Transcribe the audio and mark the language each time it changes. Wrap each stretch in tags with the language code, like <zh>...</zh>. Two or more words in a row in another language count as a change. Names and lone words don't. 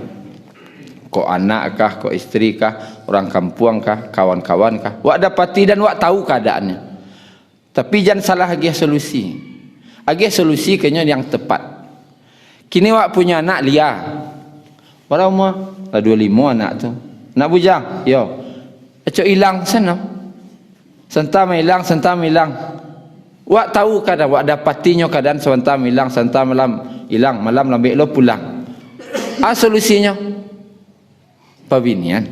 <min>Ko anak kah, ko istri kah, orang kampung kah, kawan-kawan kah, wak dapati dan wak tahu keadaannya. Tapi jangan salah agih solusi. Agih solusi kayaknya yang tepat. Kini wak punya anak liar.</min> <id>Berapa umur? 25 anak tu.</id> <min>Nak bujang? Yo. Acok hilang sana. Sentam hilang. Wak tahu kadang wak dapatinya keadaan sentam hilang, malam lambik lo pulang. Solusinya pabinian.</min>